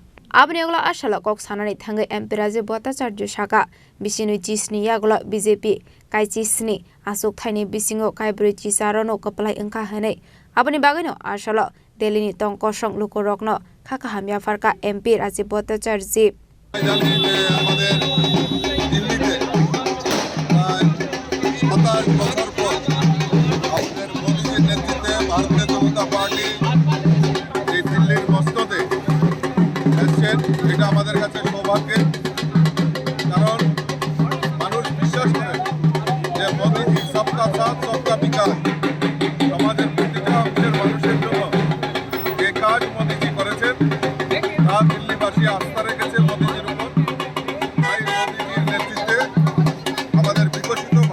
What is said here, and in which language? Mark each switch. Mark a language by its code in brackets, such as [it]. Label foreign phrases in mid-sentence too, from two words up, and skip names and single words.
[trp] Abni ogla ashala kok sanani thangai MP Rajib Bhattacharjee shaka bisinu chisni yagulo BJP kai chisni asuk thaini bisingo kai bri chisarono Kwpwlai engka hanai abni bagino ashala Delhi ni tongkosong Khorang Khakaham Yapharkha MP Rajib Bhattacharjee [bn] বছর পর আমাদের মোদীজির নেতৃত্বে ভারতীয় জনতা পার্টি এই দিল্লির মস্ততে এসছেন এটা আমাদের কাছে সৌভাগ্যের কারণ মানুষ বিশ্বাস করে যে মোদীজি [hi] सबका साथ सबका विकास [bn] সমাজের প্রতিটা অংশের মানুষের জন্য যে কাজ মোদীজি করেছেন তা দিল্লিবাসী আস্থা রেখেছে মোদীজির উপর তাই মোদীজির নেতৃত্বে আমাদের বিকশিত